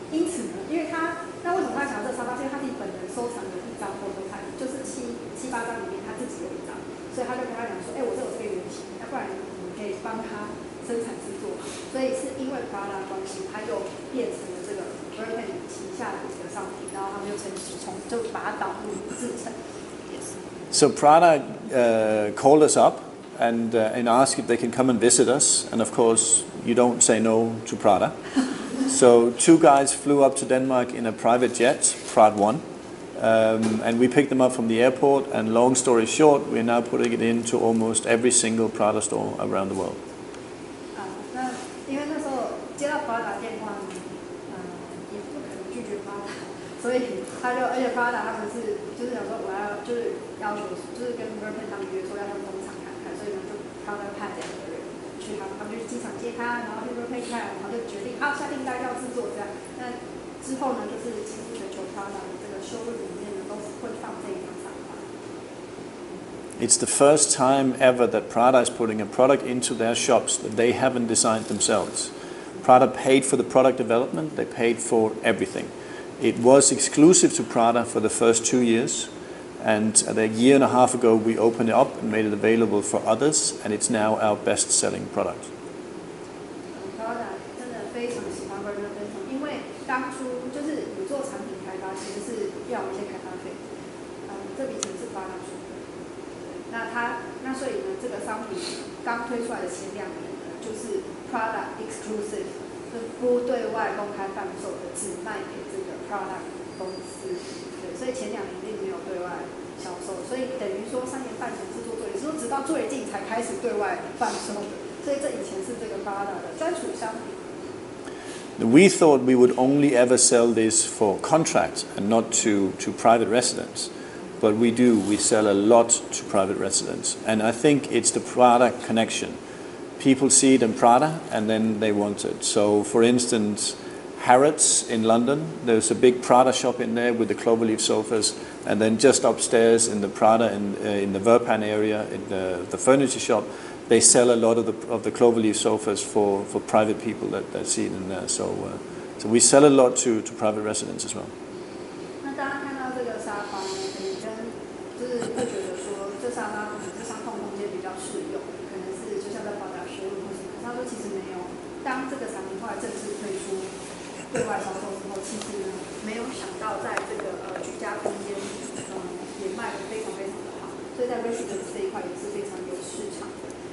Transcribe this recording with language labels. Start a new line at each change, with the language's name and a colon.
Chinese: 因此呢，因为那为什么他想要这个沙发？因为他自己本人收藏的1张prototype，就是7、8张里面他自己有1张，所以他就跟他讲说，我这有这个原型，要不然你可以帮他生产制作嘛。所以是因为 Prada 关系，他又变成了这个 Verpan 旗下的一个商品，然后他们就就把它导入制成。
English: So Prada called us up and asked if they can come and visit us, and of course you don't say no to Prada. So 2 guys flew up to Denmark in a private jet, Prad 1, and we picked them up from the airport, and long story short, we're now putting it into almost every single Prada store around the world.
Chinese: 那因为那时候接到 Prada 电话，也不可能拒绝 Prada， 所以而且 Prada 他们就是想说我要就是要求就是跟 Verpan 他们约说要去工厂看看，所以呢就 Prada 派2个人。他们就去机场接他，然后去 Verpan 看，然后就决定下订单要制作这样。那之后呢，就是几乎全球 Prada 的这个showroom里面呢，都会放这一张沙发。
English: It's the first time ever that Prada is putting a product into their shops that they haven't designed themselves. Prada paid for the product development, they paid for everything. It was exclusive to Prada for the first 2 years. And a year and a half ago, we opened it up and made it available for others, and it's now our best-selling product.
Chinese: Prada 真的非常喜欢 Verpan， 因为当初就是你做产品开发，其实是要有一些开发费，这笔钱是 Prada 出的。那所以呢，这个商品刚推出来的前2年呢，就是 Prada exclusive， 是不对外公开贩售的，只卖给这个 Prada 公司。对，所以前2年并没有对外销售，所以等于说3年半前制作也是说直到最近才开始对外贩售的，所以这以前是这个 Prada 的专属商品。
English: We thought we would only ever sell this for contract and not to private residents. But we do. We sell a lot to private residents. And I think it's the Prada connection. People see it in Prada and then they want it. So, for instance, Harrods in London, there's a big Prada shop in there with the cloverleaf sofas. And then just upstairs in the Prada, in the Verpan area, in the furniture shop, they sell a lot of the cloverleaf sofas for private people that see it in there. So we sell a lot to private residents as well.
Chinese: 那大家看到这个沙发呢，可能就是会觉得说，这沙发可能是伤痛空间比较适用，可能是就像在保养修路或什么。他说其实没有，当这个产品后来正式推出对外销售之后，其实呢没有想到在这个居家空间也卖得非常非常的好，所以在 residence 这一块也是非常有市场的。